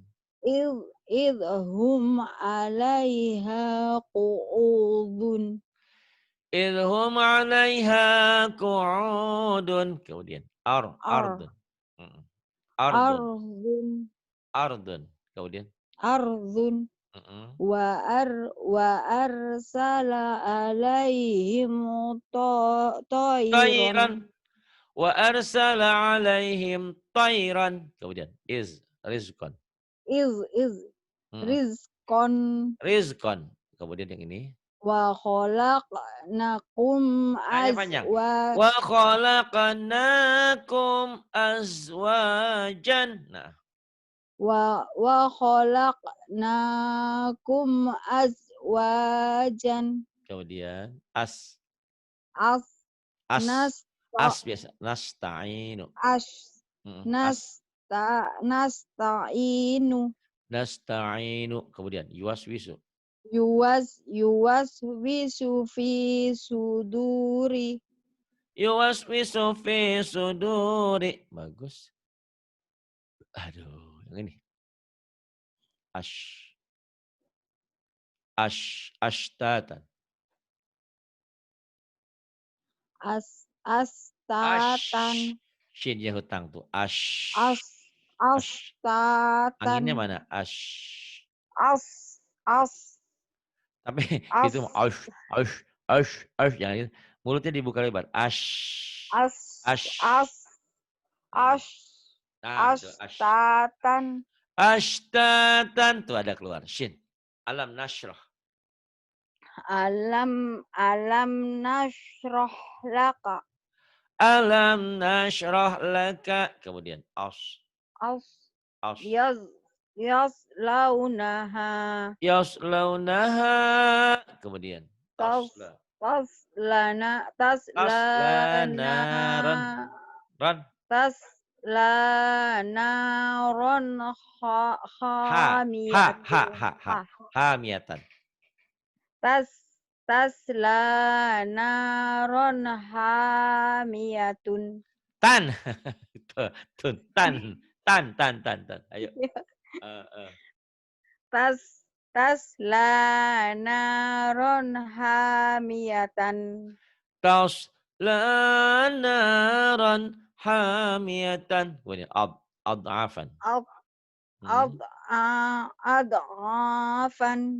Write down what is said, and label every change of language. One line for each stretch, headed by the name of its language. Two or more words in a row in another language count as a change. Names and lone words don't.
Arabic: إذ هم عليها قعود. إذ هم عليها قعود kemudian Ar أرض أرض Ardun ardun kemudian أرض وأرسل عليهم tayran tayran. وأرسل عليهم طيرا kemudian rizqan Iz Mm-mm. rizqan
Indonesian: rizqan kemudian yang ini
Arabic: وخلقناكم
Indonesian: hanya panjang. azwa
Arabic: وخلقناكم أزواجا.
Indonesian: Nah,
Arabic: وخلقناكم أزواجا.
Indonesian: kemudian As as nasta biasa nasta'inu. as As
Arabic: nasta'inu nasta'inu kemudian yuwaswisu. يوسوس في صدور. يوسوس في صدور.
Indonesian: Bagus. Aduh, yang ini. Ashtatan.
Arabic: Astatan.
Indonesian: Shin ya hutang tuh. Anginnya
Arabic: Astatan.
Indonesian: mana? As Tapi as itu jangan gitu. Mulutnya dibuka lebar. as Ash. as Nah, itu
Arabic: astatan.
Indonesian: Ashtatan tuh ada keluar.
Arabic: شين ألم نشرح. ألم نشرح لك. ألم نشرح لك.
Indonesian: Kemudian as.
Arabic: Yaslaunaha. Yaslaunaha. Kemudian tasla. Taslana نارا ران. naron Hamiyatan. تصلى نارا حامية. Tan. Tan.
Indonesian: Ayo.
Arabic: تصلى نارا حامية. تصلى نارا حامية.
Indonesian: Kemudian ad'afan.
Arabic: Ad'afan.